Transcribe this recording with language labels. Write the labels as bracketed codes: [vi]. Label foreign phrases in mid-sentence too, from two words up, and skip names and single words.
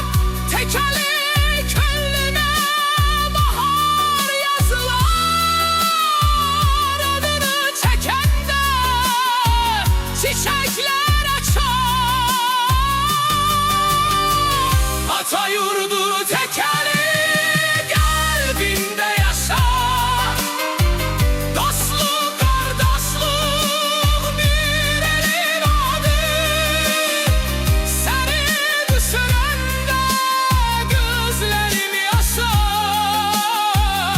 [tr] Tekeli könlümə bahar yazılar. [az] Adını çəkəndə çiçəklər açar. [tr] Ata yurdu tekeli, kalbimde yaşar. Dostluk, kardeşlik bir elin adır. Seni düşünende gözlerim yaşar.